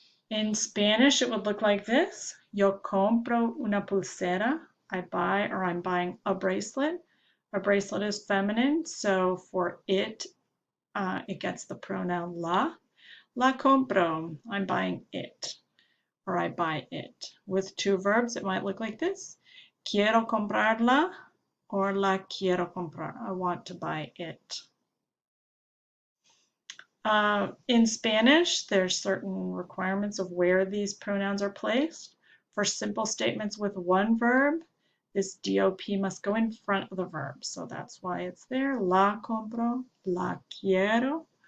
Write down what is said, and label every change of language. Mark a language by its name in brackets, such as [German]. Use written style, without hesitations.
[English] In Spanish, it would look like this. [Spanish] Yo compro una pulsera. [English] I buy or I'm buying a bracelet. A bracelet is feminine, so for it, it gets the pronoun la. [Spanish] La compro, [English] I'm buying it, or I buy it. With 2 verbs, it might look like this. [Spanish] Quiero comprarla, [English] or [Spanish] la quiero comprar. [English] I want to buy it. In Spanish, there's certain requirements of where these pronouns are placed. For simple statements with 1 verb, this DOP must go in front of the verb. So that's why it's there. [Spanish] La compro, la quiero.